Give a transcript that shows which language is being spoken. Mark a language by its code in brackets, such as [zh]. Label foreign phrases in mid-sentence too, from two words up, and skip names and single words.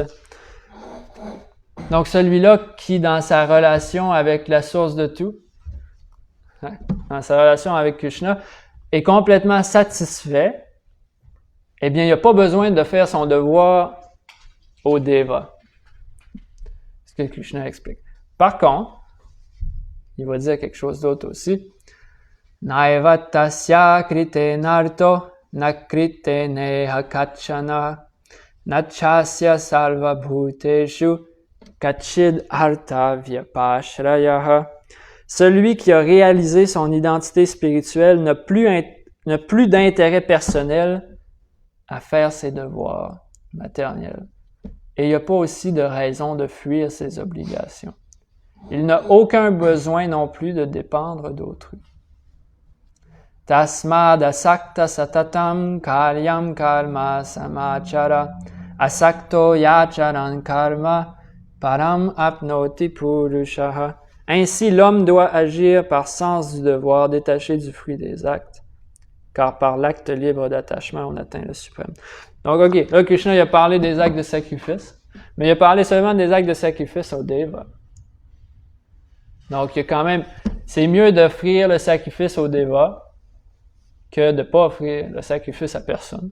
[fr] Donc celui-là qui, dans sa relation avec la source de tout, dans sa relation avec Krishna, est complètement satisfait, eh bien, il n'a pas besoin de faire son devoir au Deva. C'est ce que Krishna explique. Par contre, il va dire quelque chose d'autre aussi. [sa] Naiva tasya krite narto na krite neha kachana nachasya salva bhuteshu kachid artha vyapashrayaha. [fr] Celui qui a réalisé son identité spirituelle n'a plus d'intérêt personnel à faire ses devoirs matériels. Et il n'y a pas aussi de raison de fuir ses obligations. Il n'a aucun besoin non plus de dépendre d'autrui. [sa] Tasmad asakta satatam karyam karma samachara asakto yacharan karma param apnoti purushaha. [fr] Ainsi, l'homme doit agir par sens du devoir, détaché du fruit des actes, car par l'acte libre d'attachement, on atteint le suprême. Donc, ok, là, Krishna, il a parlé des actes de sacrifice, mais il a parlé seulement des actes de sacrifice au Deva. Donc, il y a quand même, c'est mieux d'offrir le sacrifice au Deva que de ne pas offrir le sacrifice à personne.